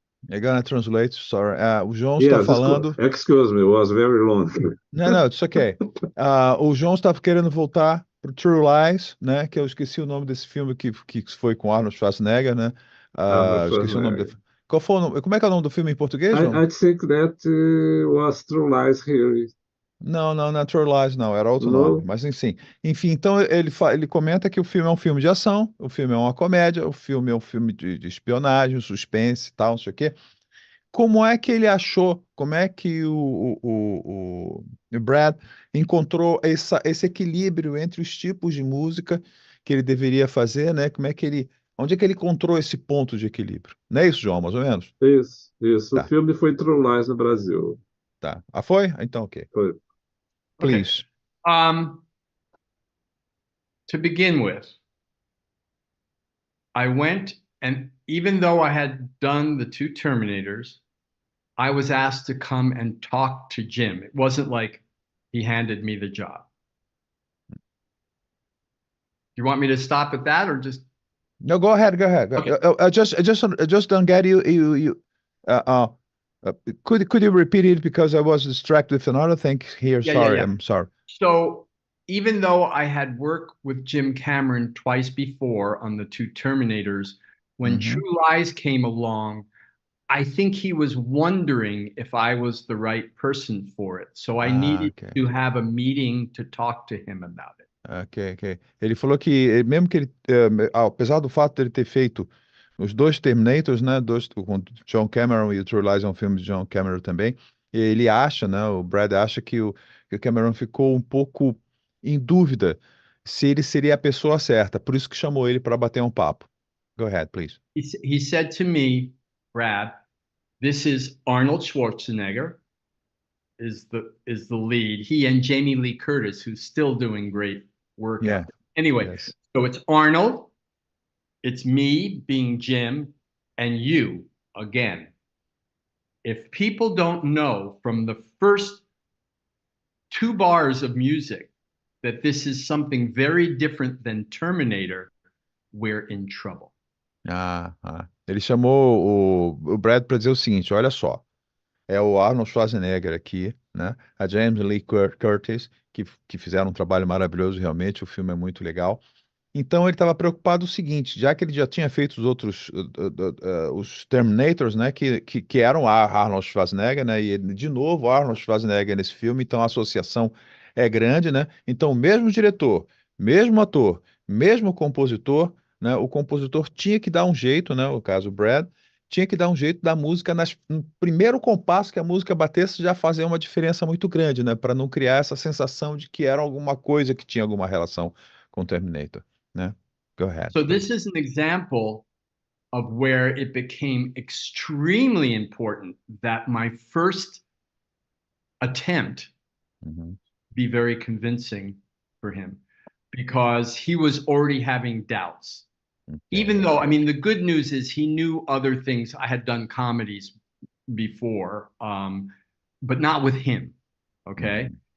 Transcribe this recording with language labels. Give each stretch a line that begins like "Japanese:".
English: I'm gonna translate, sorry.
Portuguese: O João está
English: Yes,
Portuguese: falando.
English: excuse me, it was very long.
Portuguese: Não,
English: it's okay.
Portuguese: O João estava querendo voltar pro True Lies, né? Que eu esqueci o nome desse filme que foi com Arnold Schwarzenegger, né? Esqueci o nome do. Qual foi o nome? Como é que é o nome do filme em português, João?
English: I think that was True Lies here.
Portuguese: Não é True Lies, não, era outro
English: No.
Portuguese: nome, mas enfim, então ele comenta que o filme é um filme de ação, o filme é uma comédia, o filme é um filme de espionagem, suspense e tal, não sei o quê. Como é que ele achou, como é que o Brad encontrou esse equilíbrio entre os tipos de música que ele deveria fazer, né? Onde é que ele encontrou esse ponto de equilíbrio? Não é isso, João, mais ou menos? Isso. Tá. O filme foi True Lies no Brasil. Tá. Foi? Então, ok. Foi.
English: Please. To begin with, I went, and even though I had done the two Terminators, I was asked to come and talk to Jim. It wasn't like he handed me the job. You want me to stop at that or just? No, go ahead. Okay. I just don't get you. Could you repeat it because I was distracted with another thing here? Sorry, I'm sorry. So even though I had worked with Jim Cameron twice before on the two Terminators, when True Lies came along, I think he was wondering if I was the right person for it. So I needed to have a meeting to talk to him about it. Ok.
Portuguese: Ele falou que, mesmo que ele, apesar do fato de ele ter feito os dois Terminators, né, com John Cameron, e o True Lies é um filme de John Cameron também, ele acha, né, o Brad acha que o Cameron ficou um pouco em dúvida se ele seria a pessoa certa, por isso que chamou ele para bater um papo.
English: Go ahead, please. He said to me, Brad, this is Arnold Schwarzenegger is the lead. He and Jamie Lee Curtis, who's still doing great work. Yeah. Anyway, Yes. So it's Arnold, it's me being Jim, and you again. If people don't know from the first two bars of music that this is something very different than Terminator, we're in trouble.
Portuguese: Ele chamou o Brad para dizer o seguinte, olha só, é o Arnold Schwarzenegger aqui, né? A James Lee Curtis, que fizeram um trabalho maravilhoso realmente, o filme é muito legal. Então ele estava preocupado o seguinte, já que ele já tinha feito os outros, os Terminators, né, que eram Arnold Schwarzenegger, né, e de novo Arnold Schwarzenegger nesse filme, então a associação é grande, né? Então o mesmo diretor, mesmo ator, mesmo compositor, né, o compositor tinha que dar um jeito, né, o caso Brad, tinha que dar um jeito da música no primeiro compasso que a música batesse já fazer uma diferença muito grande, né, para não criar essa sensação de que era alguma coisa que tinha alguma relação com o Terminator. Né?
English: Go ahead. So this is an example of where it became extremely important that my first attempt be very convincing for him, because he was already having doubts. Okay. Even though, I mean, the good news is he knew other things. I had done comedies before, but not with him. Okay.